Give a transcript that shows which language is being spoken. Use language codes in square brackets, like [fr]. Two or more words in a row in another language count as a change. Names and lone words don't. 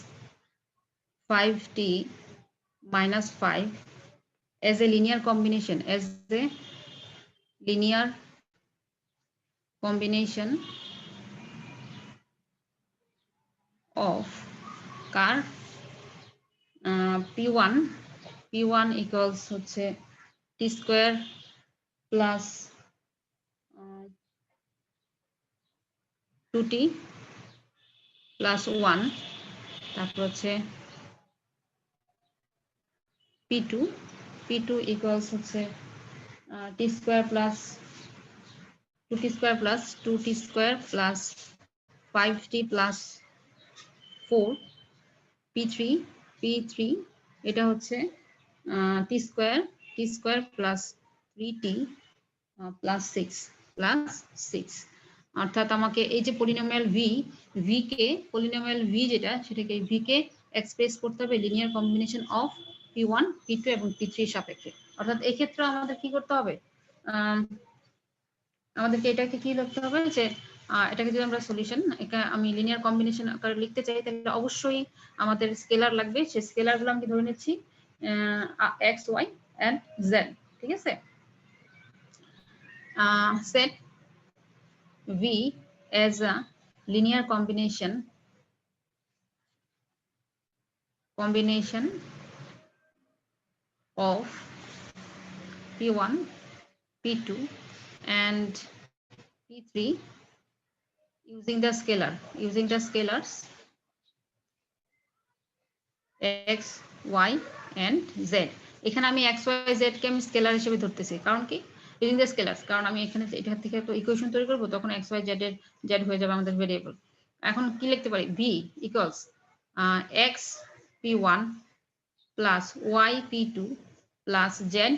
[en] 5t minus 5 as a linear combination of curve p1 equals হচ্ছে t square plus 2t plus 1 [bn] তারপর হচ্ছে [en] p2 equals হচ্ছে t square plus 2t square plus 2t square plus 5t plus 4 p3 [bn] এটা হচ্ছে [en] t square plus 3t plus 6 [bn] অর্থাৎ আমাকে এই যে পলিনোমিয়াল v যেটা সেটাকে v কে এক্সপ্রেস করতে হবে [en] linear combination of [bn] p1 p2 এবং p3 এর সাপেক্ষে অর্থাৎ এই ক্ষেত্রে আমাদের কি করতে হবে আমাদেরকে এটাকে কি লিখতে হবে যে এটাকে যদি আমরা সলিউশন এটা আমি [en] linear combination [bn] আকারে লিখতে চাই তাহলে অবশ্যই আমাদের স্কেলার লাগবে সেই স্কেলারগুলো আমি ধরে নিচ্ছি [en] x y and z [bn] ঠিক আছে [en] set v as a linear combination of p1 p2 and p3 using the scalars x y and z [bn] এখানে আমি x y z কে আমি স্কেলার হিসেবে ধরতেছি কারণ কি [en] using the scalars [bn] কারণ আমি এখানে এটা থেকে একটা ইকুয়েশন তৈরি করব তখন x y z এর z হয়ে যাবে আমাদের ভেরিয়েবল এখন কি লিখতে পারি [en] v equals x p1 plus y p2 plus z